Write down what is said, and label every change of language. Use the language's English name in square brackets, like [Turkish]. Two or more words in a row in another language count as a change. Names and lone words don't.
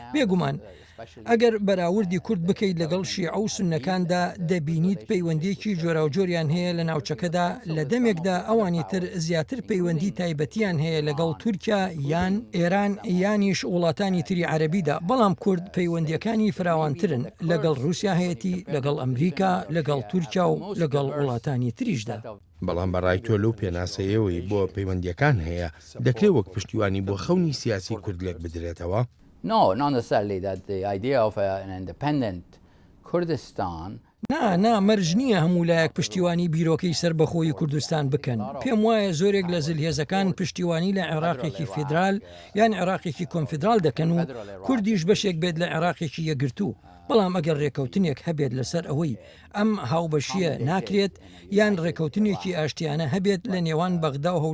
[Central Kurdish] بێگومان ئەگەر بەراوردی کورد بکەیت لەگەڵ شیعە و سونەکاندا دەبینیت پەیوەندیەکی جۆراوجۆریان هەیە لە ناوچەکەدا لە دەمێکدا ئەوانی تر زیاتر پەیوەندی تایبەتیان هەیە لەگەڵ تورکیا یان ئێران یانیش وڵاتانی تری عەرەبیدا بەڵام کورد پەیوەندیەکانی فراوانترن لەگەڵ رووسیا هەیەتی لەگەڵ ئەمریکا لەگەڵ تورکیا و لەگەڵ وڵاتانی تریشدا. بەڵام بەڕای تۆ لەو پێناسەیەوەی بۆ پەیوەندیەکان هەیە دەکرێت وەک پشتیوانی بۆ خەونی سیاسی کورد لێک بدرێتەوە؟ [English] No, not necessarily that the idea of an independent Kurdistan. [Central Kurdish] مەرج نییە هەموو لایەک پشتیوانی بیرۆکەی سربەخۆی کوردستان بکەن. پێم وایە زۆرێک لە زلهێزەکان پشتیوانی لە عێراقێکی فیدرال یان عێراقێکی کۆنفیدرال دەکەن و کوردیش بەشێک بێت لە عێراقێکی یەکگرتوو. بەڵام ئەگەر ڕێکەوتنێک هەبێت لەسەر ئەوەی ئەم هاوبەشیە ناکرێت یان ڕێکەوتنێکی ئاشتیانە هەبێت لە نێوان بەغدا و